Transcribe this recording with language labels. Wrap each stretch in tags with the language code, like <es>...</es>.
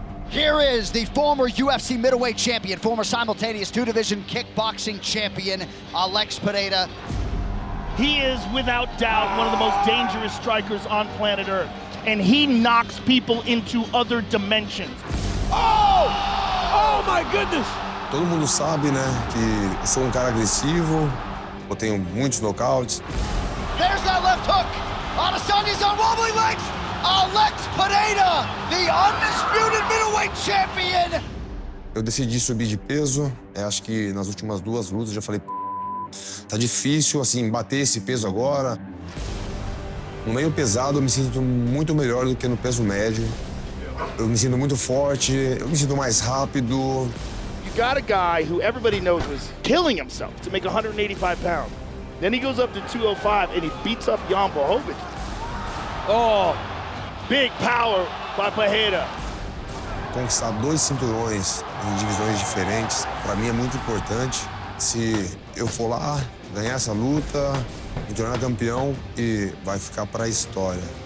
<en>Here is the former UFC middleweight champion, former simultaneous two-division kickboxing champion, Alex Pereira. He is, without doubt, one of the most dangerous strikers on planet Earth. And he knocks people into other dimensions. Oh! Oh, my goodness!</en> <pt>Todo mundo sabe, né, que eu sou cara agressivo, eu tenho muitos nocautes.</pt> <en>There's that left hook! Adesanya's on wobbly legs! Alex Pereira, the undisputed middleweight champion!</en> <pt>Eu decidi subir de peso, acho que nas últimas duas lutas eu já falei, tá difícil, assim, bater esse peso agora. No meio pesado eu me sinto muito melhor do que no peso médio. Eu me sinto muito forte, eu me sinto mais rápido.</pt> <en>You got a guy who everybody knows was killing himself to make 185 pounds. Then he goes up to 205 and he beats up Jan Blachowicz. Oh, big power by Pereira.</en> <pt>Conquistar 2 cinturões em divisões diferentes, para mim é muito importante. Se eu for lá, ganhar essa luta, me tornar campeão e vai ficar para a história.</pt>